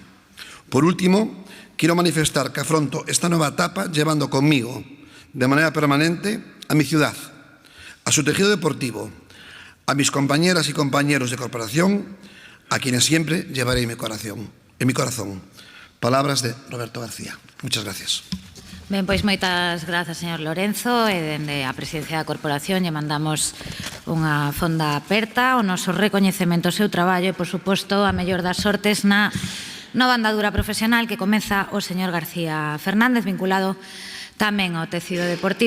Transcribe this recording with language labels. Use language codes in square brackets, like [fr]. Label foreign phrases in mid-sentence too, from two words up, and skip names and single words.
[es] Por último, quiero manifestar que afronto esta nueva etapa llevando conmigo de manera permanente a mi ciudad, a su tejido deportivo, a mis compañeras y compañeros de corporación, a quienes siempre llevaré en mi corazón. Palabras de Roberto García. Muchas gracias. [gl] Ben, pois moitas grazas, señor Lorenzo, e dende a presidencia da corporación lle mandamos unha fonda aperta, o noso recoñecemento ao seu traballo e, por suposto, a mellor das sortes na nova andadura profesional que comeza o señor García Fernández, vinculado tamén ao tecido deportivo.